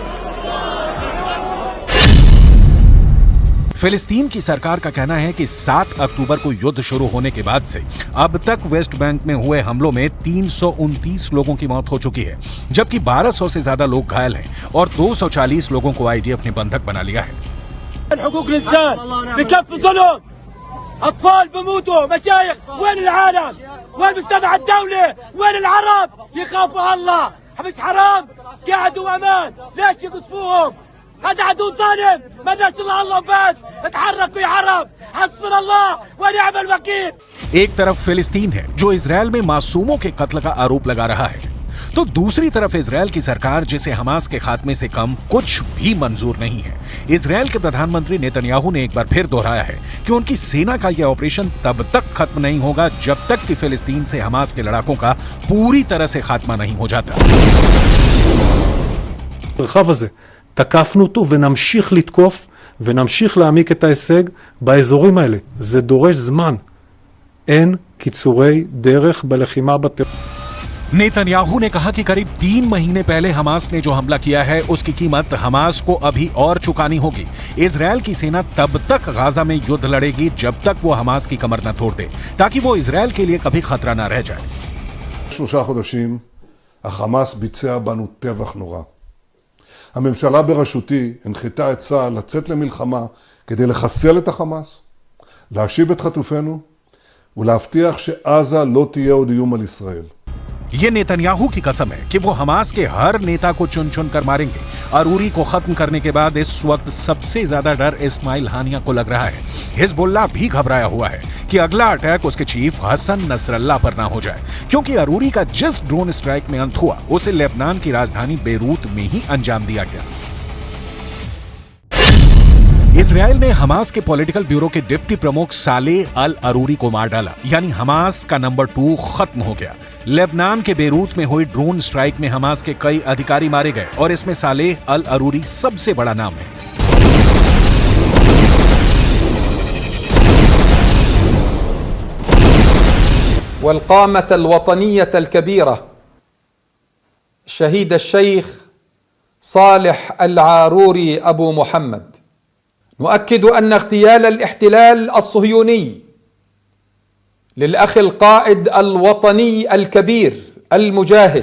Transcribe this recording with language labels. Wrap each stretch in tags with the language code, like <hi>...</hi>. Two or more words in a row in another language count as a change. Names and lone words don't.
<hi>फिलिस्तीन की सरकार का कहना है कि 7 अक्टूबर को युद्ध शुरू होने के बाद से अब तक वेस्ट बैंक में हुए हमलों में 329 लोगों की मौत हो चुकी है, जबकि 1200 से ज्यादा लोग घायल हैं और 240 लोगों को आईडीएफ ने बंधक बना लिया है।</hi> <ar>أطفال بموتوا مشايخ وين العالم وين مجتمع الدولة وين العرب يخافوا الله مش حرام قاعدوا أمان ليش يقصفوهم هذا عدو ظالم ما داش الله بس اتحركوا يا عرب حسبنا الله ونعم الوكيل।</ar> <hi>एक तरफ फिलिस्तीन है जो इजरायल में मासूमों के कत्ल का आरोप लगा रहा है तो दूसरी तरफ इजरायल की सरकार, जिसे हमास के खात्मे से कम कुछ भी मंजूर नहीं है। इजरायल के प्रधानमंत्री नेतन्याहू ने एक बार फिर दोहराया है कि उनकी सेना का यह ऑपरेशन तब तक खत्म नहीं होगा जब तक कि फिलिस्तीन से हमास के लड़ाकों का पूरी तरह से खात्मा नहीं हो जाता।</hi> <he>המרחב הזה, תקפנו אותו ונמשיך לתקוף ונמשיך להעמיק את ההישג באזורים האלה. זה דורש זמן. אין קיצורי דרך בלחימה בטרור.</he> <hi>नेतन्याहू ने कहा कि करीब 3 महीने पहले हमास ने जो हमला किया है उसकी कीमत हमास को अभी और चुकानी होगी। इजरायल की सेना तब तक गाजा में युद्ध लड़ेगी जब तक वो हमास की कमर न तोड़ दे, ताकि वो इजरायल के लिए कभी खतरा न रह जाए।</hi> <he>3 חודשים החמאס ביצע בנו טבח נורא. הממשלה בראשותי הנחתה את צה"ל לצאת למלחמה כדי לחסל את החמאס, להשיב את חטופינו ולהבטיח שעזה לא תהיה עוד איום על ישראל.</he> <hi>ये नेतन्याहू की कसम है कि वो हमास के हर नेता को चुन चुन कर मारेंगे। अरूरी को खत्म करने के बाद इस वक्त सबसे ज्यादा डर इस्माइल हानिया को लग रहा है। हिजबुल्लाह भी घबराया हुआ है कि अगला अटैक उसके चीफ हसन नसरल्लाह पर ना हो जाए, क्योंकि अरूरी का जिस ड्रोन स्ट्राइक में अंत हुआ उसे लेबनान की राजधानी बेरूत में ही अंजाम दिया गया। इजरायल ने हमास के पॉलिटिकल ब्यूरो के डिप्टी प्रमुख सालेह अल अरूरी को मार डाला, यानी हमास का नंबर 2 खत्म हो गया। लेबनान के बेरूत में हुई ड्रोन स्ट्राइक में हमास के कई अधिकारी मारे गए और इसमें सालेह अल अरूरी सबसे बड़ा नाम है।</hi> <ar>والقامة الوطنية الكبيرة شهيد الشيخ صالح العاروري أبو محمد، نؤكد أن اغتيال الاحتلال الصهيوني للأخ القائد الوطني الكبير المجاهد।</ar>